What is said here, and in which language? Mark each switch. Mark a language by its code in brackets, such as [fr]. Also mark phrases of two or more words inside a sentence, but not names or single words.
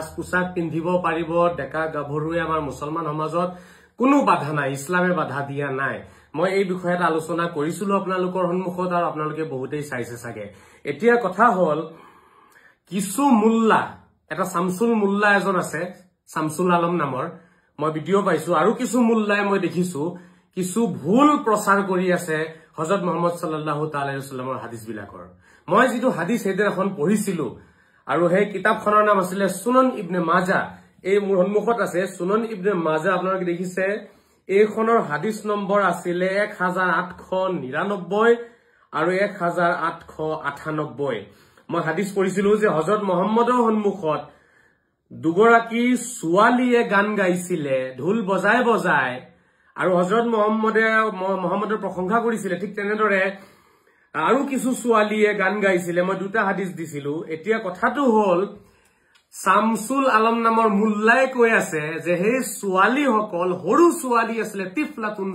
[as] পোছাক পিন্ধিব পাৰিব ডেকা গাভৰুৱে আমাৰ মুছলমান সমাজত কোনো বাধা নাই ইছলামে বাধা দিয়া নাই মই এই বিষয়ত আলোচনা কৰিছিলো আপোনালোকৰ সন্মুখত আৰু আপোনালোকে বহুতেই চাইছে সাগে এতিয়া কথা হল কিছু মুল্লা এটা শামসুল মুল্লা এজন আছে শামসুল আলম নামৰ মই ভিডিও পাইছো আৰু কিছু মুল্লাই মই দেখিছো কিছু ভুল প্ৰচাৰ কৰি আছে হযরত মুহাম্মদ [ar] صلى الله تعالى عليه وسلم [as] হাদিস বিলাকৰ মই যেটো হাদিস হেদেৰখন পঢ়িছিলো আৰু সেই কিতাপখনৰ নাম আছিল সুনন ইবনে মাজা এই মোৰ সন্মুখত আছে সুনন ইবনে মাজা আপোনালোকে দেখিছে এইখনৰ হাদিস নম্বৰ আছিল 1899 আৰু 1898 মই হাদিস পঢ়িছিলো যে হযরত মুহাম্মদৰ সন্মুখত দুগৰাকী ছোৱালীয়ে গান গাইছিল ঢোল বজাই আৰু হযরত মুহাম্মদৰ প্ৰশংসা কৰিছিল ঠিক তেনেদৰে আৰু কিছু ছোৱালীয়ে গান গাইছিল মই দুটা হাদিস দিছিলো এতিয়া কথাটো হল শামসুল আলম নামৰ মুল্লাই কৈ আছে যে হে ছোৱালী সকল হৰু ছোৱালী আছিল তিফলাতুন